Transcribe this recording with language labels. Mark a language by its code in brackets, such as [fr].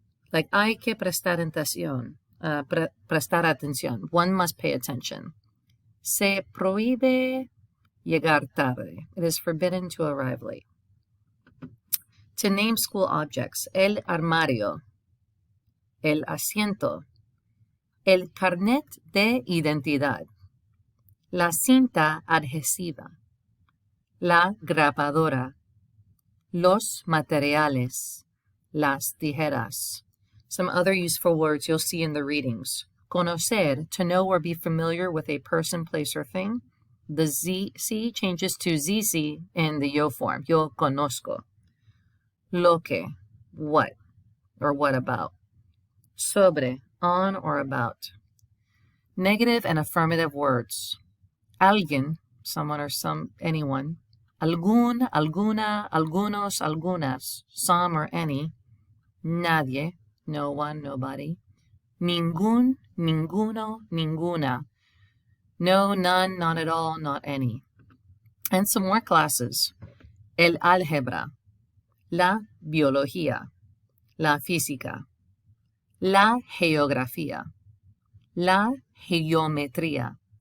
[es] Like hay que prestar atención. Prestar atención. [en] One must pay attention. [es] Se prohíbe llegar tarde. [en] It is forbidden to arrive late. To name school objects. [es] El armario. El asiento. El carnet de identidad. La cinta adhesiva. La grabadora. Los materiales. Las tijeras. [en] Some other useful words you'll see in the readings. Conocer, to know or be familiar with a person, place, or thing. The ZC changes to ZC in the yo form. [es] Yo conozco. Lo que, [en] what, or what about. Sobre, on or about. Negative and affirmative words. Alguien, someone or anyone. [es] Algún, alguna, algunos, algunas, [en] some or any. [es] Nadie, no one, nobody. Ningún, ninguno, ninguna. [en] No, none, not at all, not any. And some more classes. [es] El álgebra. La biología. La física. La geografía. La geometría.